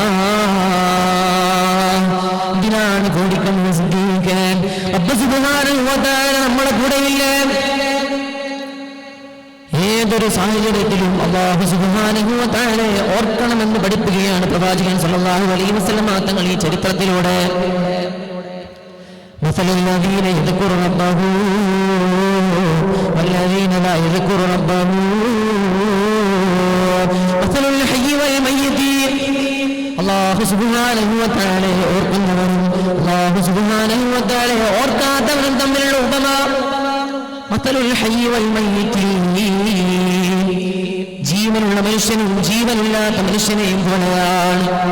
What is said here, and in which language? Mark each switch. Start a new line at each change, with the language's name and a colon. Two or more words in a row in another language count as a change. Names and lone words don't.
Malayalam: ഇതിനാണ് പേടിക്കുന്നത് സിദ്ദീഖേ, റബ്ബ്
Arabic: سبحانه وتعالى
Malayalam: നമ്മുടെ കൂടെയില്ലേ. ഏതൊരു സാഹചര്യത്തിലും അല്ലാഹു
Arabic: سبحانه وتعالى
Malayalam: ഓർക്കണമെന്ന് പഠിപ്പിക്കുകയാണ് പ്രവാചകൻ
Arabic: صلى الله عليه وسلم
Malayalam: തങ്ങൾ ഈ ചരിത്രത്തിലൂടെ.
Arabic: مثل الذين يذكرون ربه والذين لا يذكرون ربه مثل الحي والميت.
Malayalam: അല്ലാഹു
Arabic: سبحانه وتعالى
Malayalam: ഓർക്കുന്നവരും അല്ലാഹു
Arabic: سبحانه وتعالى
Malayalam: ഓർക്കാത്തവരും തമ്മിലുള്ള ഉപമ
Arabic: مثل الحي والميت,
Malayalam: ജീവനുള്ള മനുഷ്യനും ജീവനില്ലാത്ത മനുഷ്യനെയും പോലെയാണ്.